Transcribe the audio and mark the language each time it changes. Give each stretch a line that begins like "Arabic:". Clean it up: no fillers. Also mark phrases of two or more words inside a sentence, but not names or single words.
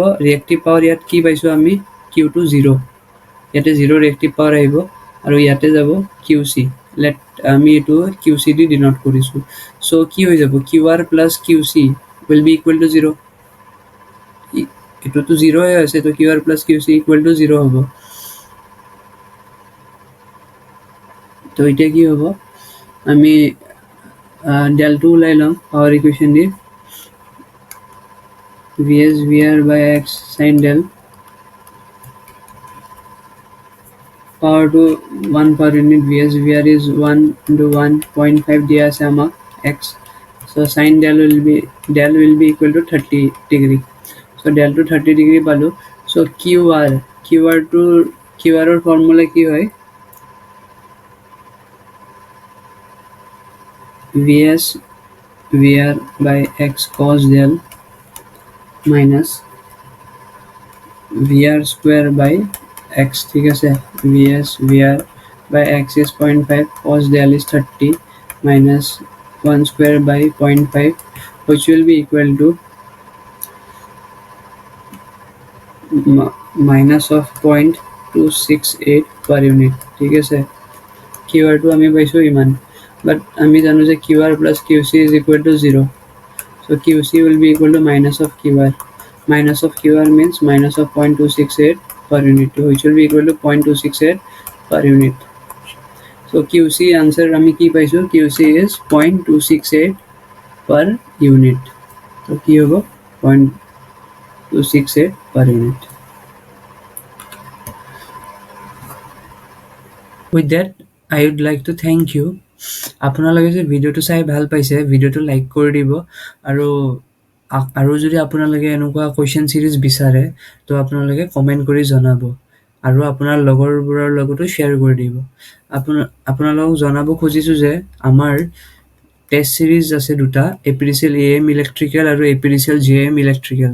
English: reactive power
Assamese: ইয়াত কি পাইছোঁ আমি? Q2 0, ইয়াতে 0 ৰিয়েক্টিভ পাৱাৰ আহিব আৰু ইয়াতে যাব QC, আমি এইটো QC দি ডিনট কৰিছোঁ। চ' কি হৈ যাব?
English: QR plus QC will be equal to 0,
Assamese: এটোতো 0 হৈ আছে, তো
English: QR plus QC equal to 0
Assamese: হ'ব। তো এতিয়া কি হ'ব? আমি ডেলটো ওলাই ল'ম
English: power equation
Assamese: দি,
English: VS VR by X sin del, power to 1 per unit, VS VR is 1 into 1.5
Assamese: দিয়া আছে আমাক
English: X, so sin del will be equal to 30 degree, so del to 30 degree পালো।
Assamese: so QR ৰ ফৰ্মুলা কি হয়?
English: VS VR by X cos del minus VR square by X,
Assamese: ঠিক আছে?
English: VS VR by X is 0.5, cos del is 30 minus 1 square by 0.5, which will be equal to minus of 0.268 per unit,
Assamese: ঠিক আছে? QR টো আমি পাইছোঁ ইমান, বাট আমি জানো যে
English: QR plus QC is equal to 0, so QC will be equal to minus of QR. Minus of QR means minus of 0.268 per unit, which will be equal to 0.268 per unit.
Assamese: So QC answer আমি কি পাইছোঁ?
English: QC is 0.268 per unit.
Assamese: তো কি হ'ব? 0.268
English: per unit. With that, I would like to thank you.
Assamese: আপোনালোকে যে ভিডিঅ'টো চাই ভাল পাইছে, ভিডিঅ'টো লাইক কৰি দিব, আৰু যদি আপোনালোকে এনেকুৱা
English: question series
Assamese: বিচাৰে তো আপোনালোকে কমেণ্ট কৰি জনাব, আৰু আপোনাৰ লগৰবোৰৰ লগতো শ্বেয়াৰ কৰি দিব। আপোনালোকক জনাব খুজিছোঁ যে আমাৰ
English: test series
Assamese: আছে দুটা, APDCL AM ইলেক্ট্ৰিকেল আৰু APDCL JM ইলেক্ট্ৰিকেল।